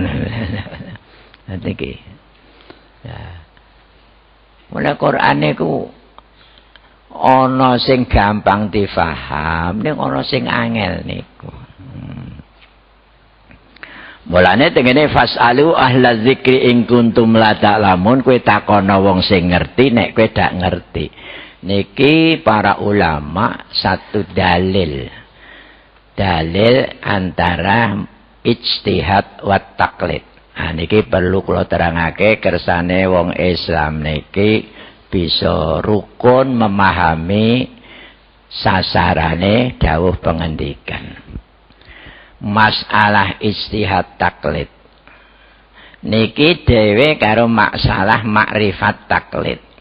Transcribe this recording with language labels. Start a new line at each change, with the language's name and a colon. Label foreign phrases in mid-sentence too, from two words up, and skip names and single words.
Javanese: Dadi iki. Ya. Mulai Quran niku ana sing gampang difaham, ning ana sing angel niku. Mulane tengene
Arabic: فاسألوا أهل الذكر إن كنتم لا تعلمون,
Javanese: kowe takono wong sing ngerti nek kowe dak ngerti. Niki para ulama satu dalil. Dalil antara
Arabic: اجتهاد وتقليد.
Javanese: Nah, niki perlu kula terangake kersane wong Islam niki bisa rukun memahami sasarane dawuh pengendikan. Masalah ijtihad taklid niki dhewe karo masalah makrifat taklid.